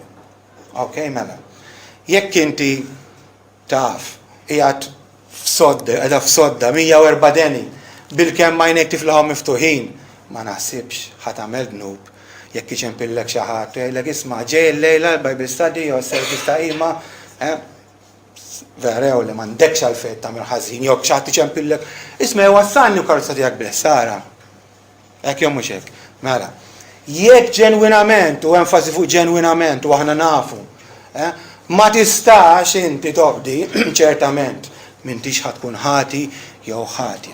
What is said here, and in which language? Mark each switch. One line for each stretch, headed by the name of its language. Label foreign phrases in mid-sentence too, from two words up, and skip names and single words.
Maltese: Okay, mela. Jekk inti taf qiegħed f'sodda 104 deni bil-kemm għajnejk tiflaħhom miftuħin ma naħsibx ħadd tagħmel dnub jekk iċempillek xi ħadd jgħidlek isma' ġej il-lejla l-
English: Bible study
Maltese: jew service ta' qima verew li m'għandekx għalfejn tagħmel ħażin jew xi ħadd iċempillek isma' wassalni karozza tiegħek bil-ħsara. Hekk jew mhux hekk. Mela. Jekk ġenwinament u enfasi fuq ġenwinament u aħna nafu ma tistax inti tobdi ċertament m'intix ħatkun ħati jew ħatja.